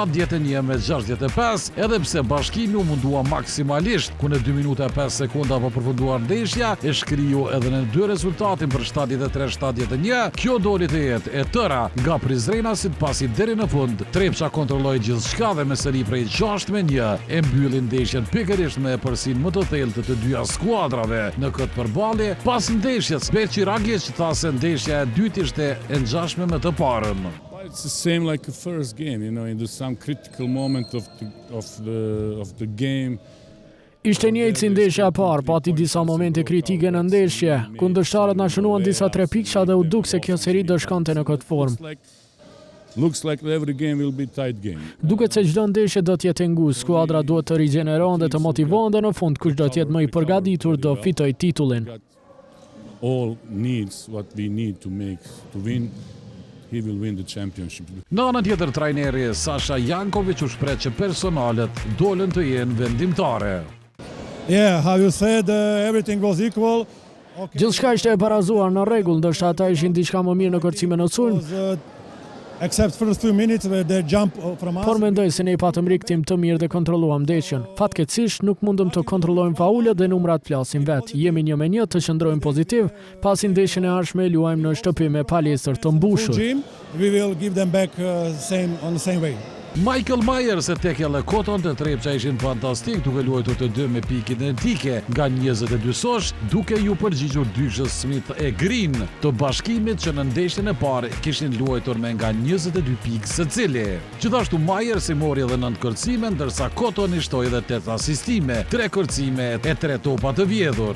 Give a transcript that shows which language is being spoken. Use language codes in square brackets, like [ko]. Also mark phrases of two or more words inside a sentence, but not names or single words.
[sq] 71-65, edhe pse Bashkimi u mundua maksimalisht, ku në 2 minuta e 5 sekonda po përfunduar ndeshja, e shkriju edhe në 2 rezultatin për 73-71, kjo doli të jetë e tëra nga Prizrenasit, pasi deri në fund Trepça kontrolloi gjithçka dhe me seri prej 6-1 e mbylli ndeshjen pikërisht me përsinë më të thellë të dyja skuadrave në këtë përballje. Pas ndeshjes, Beqi Ragić tha se ndeshja e dytë ishte e ngjashme me të parën. [en] It's the same like the first game, in some critical moment of the game. [sq] Ishte njëjtë si ndeshja e parë, pati disa momente kritike në ndeshje. Kundërshtarët na shënuan disa 3 pikësha dhe u duk se kjo seri do shkonte në këtë formë. [en] Looks like every game will be tight game. [sq] Duket se çdo ndeshje do të jetë ngushtë, skuadra duhet të rigjenerohen dhe të motivohen dhe në fund kush do të jetë më i përgatitur do fitojë titullin. [en] All needs what we need to win. He will win the championship. [sq] Në anën tjetër, trajneri Sasha Janković u shpreh që personalet dolën të jenë vendimtare. [en] Yeah, how you said, everything was equal. [sq] Gjithçka ishte e barazuar në rregull, ndërsa ata ishin diçka më mirë në kërcimin e sulm. [en] Except first few minutes where they jump from us. [sq] Por mendoj se ne patëm rikthim të mirë dhe kontrolluam ndeshjen. Fatkeqësisht nuk mundëm të kontrollojmë faulet dhe numrat flasin vet. Jemi 1-1 të qëndrojmë pozitiv, pasi ndeshjen e ardhshme luajmë në shtëpi me palestër të mbushur. [en] We will give them back on the same way. [sq] Michael Myers e Tekele Cotton të Trepça ishin fantastik duke luajtur të dy me pikë identike nga 22 sosh, duke ju përgjigjur dyshës Smith e Green të Bashkimit që në ndeshjen e parë kishin luajtur me nga 22 pikë secili. Gjithashtu Myers i mori edhe 9 kërcime, ndërsa Cotton i shtoi edhe 8 asistime, 3 kërcime e 3 topa të vjedhur.